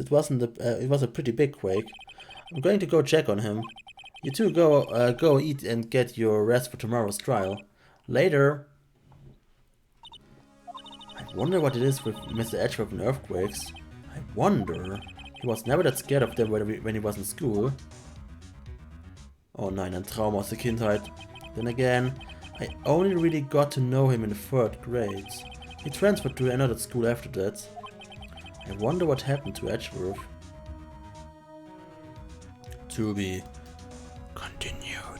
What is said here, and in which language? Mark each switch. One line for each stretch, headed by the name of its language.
English: It was a pretty big quake. I'm going to go check on him. You two go eat and get your rest for tomorrow's trial. Later. I wonder what it is with Mr. Edgeworth and earthquakes. I wonder. He was never that scared of them when he was in school.
German: Oh nein, ein Trauma aus der Kindheit.
English: Then again, I only really got to know him in the 3rd grade. He transferred to another school after that. I wonder what happened to Edgeworth. To be continued.